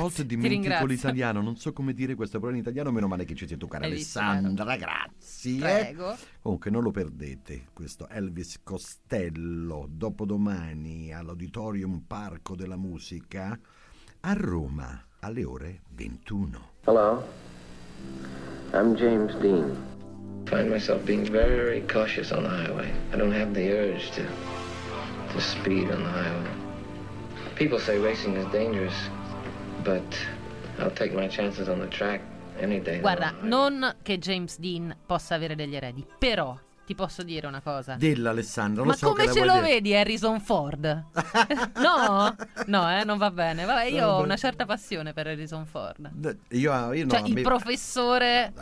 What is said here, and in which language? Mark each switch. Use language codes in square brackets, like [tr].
[it] volte dimentico l'italiano, non so come dire questo, però in italiano meno male che ci sei tu, cara Alessandra, grazie. Prego. Comunque non lo perdete questo Elvis Costello, dopodomani all'Auditorium Parco della Musica a Roma alle ore 21. [en] Hello, I'm James Dean. I find myself being very cautious on the highway. I don't have the urge to speed on the highway. People say racing is dangerous, but I'll take my chances on the track any day. [it] Guarda, non che James Dean possa avere degli eredi, però ti posso dire una cosa. Dillo, Alessandro. Ma so come che ce la lo dire. Vedi Harrison Ford? No? No, non va bene. Vabbè, io ho una certa passione per Harrison Ford. Io no, cioè, il professore